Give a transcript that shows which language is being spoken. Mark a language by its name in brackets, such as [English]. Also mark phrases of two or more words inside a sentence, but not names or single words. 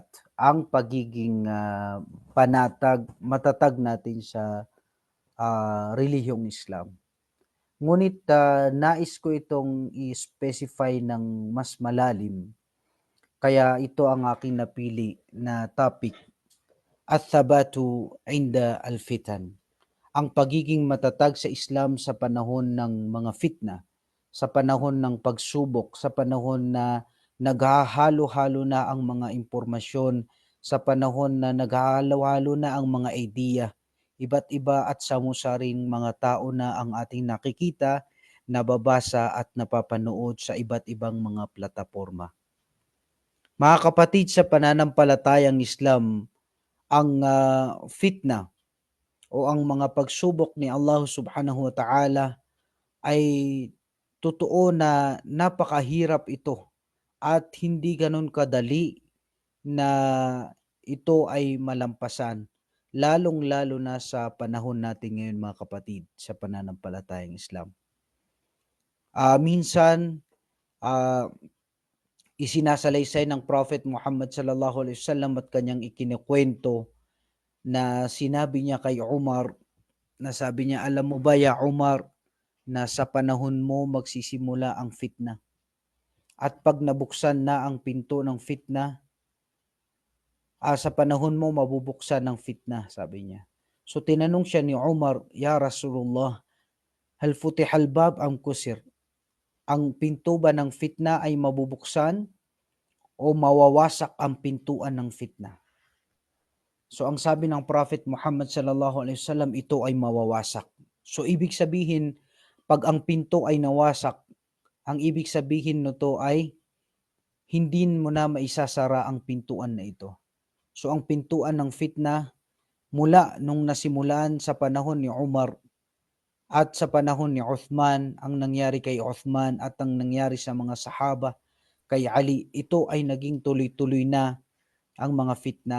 [Filipino] Ang pagiging matatag natin sa relihiyong Islam. Ngunit nais ko itong i-specify ng mas malalim. Kaya ito ang aking napili na topic, [Arabic] الثبات عند الفتن. [Filipino] Ang pagiging matatag sa Islam sa panahon ng mga fitna, sa panahon ng pagsubok, sa panahon na naghahalo-halo na ang mga impormasyon, sa panahon na naghahalo-halo na ang mga idea, iba't iba at samu-saring mga tao na ang ating nakikita, nababasa at napapanood sa iba't ibang mga plataforma. Mga kapatid sa pananampalatayang Islam, ang fitna o ang mga pagsubok ni Allah [Arabic] سبحانه وتعالى [Filipino] ay totoo na napakahirap ito at hindi ganun kadali na ito ay malampasan, lalong-lalo na sa panahon natin ngayon, mga kapatid sa pananampalatayang Islam. Minsan isinasalaysay ng Prophet Muhammad [Arabic] صلى الله عليه وسلم [Filipino] at kanyang ikinikwento na sinabi niya kay Umar, na sabi niya, alam mo ba ya Umar, na sa panahon mo magsisimula ang fitna. At pag nabuksan na ang pinto ng fitna, sa panahon mo mabubuksan ng fitna, sabi niya. So tinanong siya ni Umar, [Arabic] يا رسول الله، هل فتح الباب أم كسر? [Filipino] Ang pinto ba ng fitna ay mabubuksan o mawawasak ang pintuan ng fitna? So ang sabi ng Prophet Muhammad [Arabic] صلى الله عليه وسلم, [Filipino] ito ay mawawasak. So ibig sabihin, pag ang pinto ay nawasak, ang ibig sabihin nito ay hindi mo na maisasara ang pintuan na ito. So ang pintuan ng fitna mula nung nasimulan sa panahon ni Umar at sa panahon ni Uthman, ang nangyari kay Uthman at ang nangyari sa mga sahaba kay Ali, ito ay naging tuloy-tuloy na ang mga fitna.